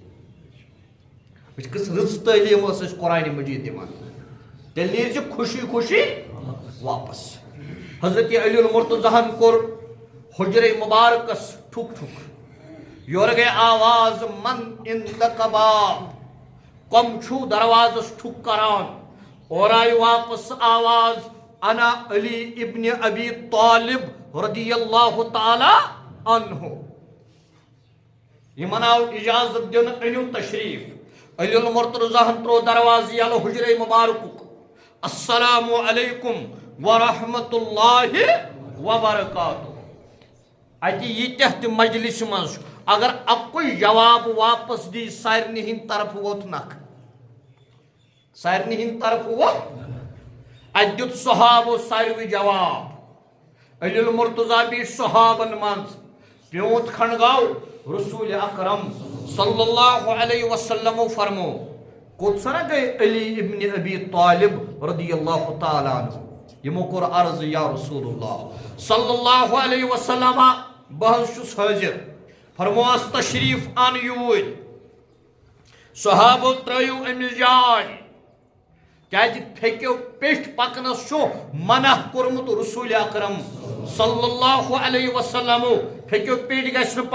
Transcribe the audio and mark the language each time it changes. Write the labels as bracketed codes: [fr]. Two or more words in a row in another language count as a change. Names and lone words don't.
[ks] کس رٕژ تعلیٖم ٲس اَسہِ قرآنِ مجیٖد دِوان تیٚلہِ نیرزِ خوشی خوشی واپس حضرت علی المرتضیٰ ہن کوٚر حجرے مبارکس ٹھُک ٹھُک یورٕ گٔے آواز من اِن دَ کباب کۄم چھُو دروازس ٹھُک کران اورٕ آیہِ واپس آواز [ar] انا علی ابن ابی طالب رضی اللہ تعالی عنہ [ks] یِمن آو اجازت دِنہٕ أنِو تشریٖف علی المرتضیٰ ہن ترٛوو دروازٕ یلہٕ حجرے مبارکُک [ar] السلام علیکم ورحمۃ اللہ وبرکاتہ [ks] اتہِ ییٖتیٛاہ تہِ مجلسہِ منٛز چھُ اگر اکُے جواب واپس دی سارنٕے ہٕنٛدِ طرفہٕ ووت نکھٕ سارنٕے ہٕنٛدِ طرفہٕ ووت اتہِ دیُت صحابو ساروٕے جواب علی المرتضیٰ بیٖٹھ صحابن منٛز پیوٗنٛت کھنٛڈ گوٚو رسول اکرم [ar] صلی اللہ علیہ وسلمو [ks] فرمو کوٚت سنا گٔے علی ابن ابی طالب [ar] رضی اللہ تعالیٰ عنہ [ks] یِمو کوٚر عرض [ar] یا رسول اللہ صلی اللہ علیہ وسلم [ks] بہٕ حظ چھُس حٲضِر فرمووس تشریٖف ان یوٗرۍ صحابو ترٲیِو أمِس جاے کیازِ پھیٚکیو پیٚٹھۍ پکنس چھُ منع کوٚرمُت رسول اکرم [ar] صلی اللہ علیہ وسلمو [ks] پھیٚکیو پیٚٹھۍ گژھِ نہٕ